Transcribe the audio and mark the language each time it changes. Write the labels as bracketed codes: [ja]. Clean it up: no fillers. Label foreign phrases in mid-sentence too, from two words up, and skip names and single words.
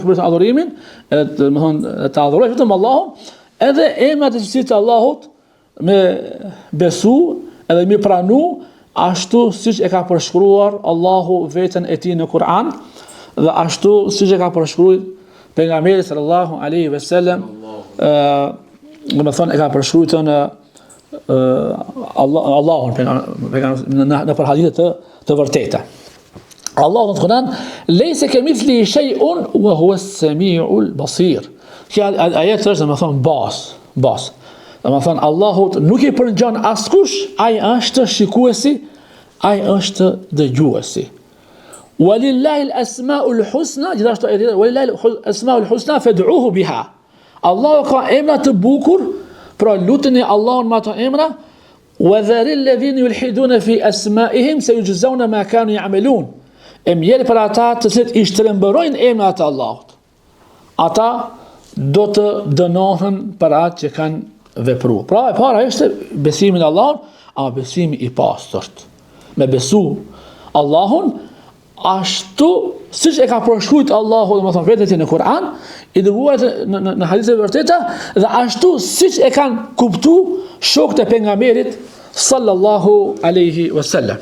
[sq] meriton adhurimin, do të thonë të adhurojë vetëm Allahun, edhe emrat e cilësitë të Allahut me besu edhe me pranu ashtu siç e ka përshkruar Allahu veten e tij në Kur'an dhe ashtu siç e ka përshkruar pejgamberi [ar] صلى الله عليه وسلم, [sq] do të thonë e ka përshkruar në Allahun në për hadithe të vërteta. Allahu në Kur'an, [ar] ليس كمثله شيء وهو السميع البصير. [sq] Kjo ajet është dhe më thonë bas. Dhe më thonë, Allahut nuk i përngjan askush, ai është shikuesi, ai është dëgjuesi. [ar] ولله الأسماء الحسنى, [sq] gjithashtu e [ar] ولله الأسماء الحسنى فادعوه بها. [sq] Allahu ka emra të bukur, pra luteni Allahun me ato emra. [ar] وَذَرِ الَّذِينَ يُلْحِدُونَ فِي أَسْمَائِهِمْ سَيُجْزَوْنَ مَا كَانُوا يَعْمَلُونَ. [sq] E mjerë për ata të cilët i shtrembërojnë emrat e Allahut. Ata do të dënohen për atë që kanë vepruar. Pra e para është besimi në Allahun, a besimi i pastërt. Me besu Allahun ashtu siç e ka përshkruajtur Allahu domethënë vetë në Kur'an, i dërguar në hadithe vërteta dhe ashtu siç e kanë kuptuar shokët e pejgamberit [ar] صلى الله عليه وسلم.